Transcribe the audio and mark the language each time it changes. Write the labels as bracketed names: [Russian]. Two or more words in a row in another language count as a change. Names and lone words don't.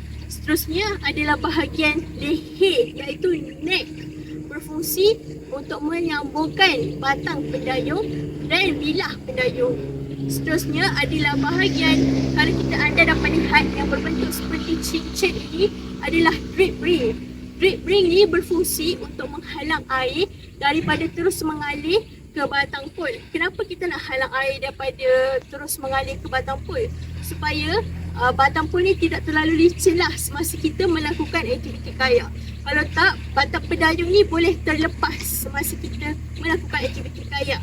[Malay] Seterusnya adalah bahagian leher, iaitu neck, berfungsi untuk menyambungkan batang pendayung dan bilah pendayung. Seterusnya adalah bahagian, kalau anda dapat lihat yang berbentuk seperti cincin ini, adalah [English] drip ring. Drip ring [Malay] ni berfungsi untuk menghalang air daripada terus mengalir ke batang pul. Kenapa kita nak halang air daripada terus mengalir ke batang pul? Supaya batang pul ni tidak terlalu licin lah semasa kita melakukan aktiviti kayak. Kalau tak, batang pendayung ni boleh terlepas semasa kita melakukan aktiviti kayak.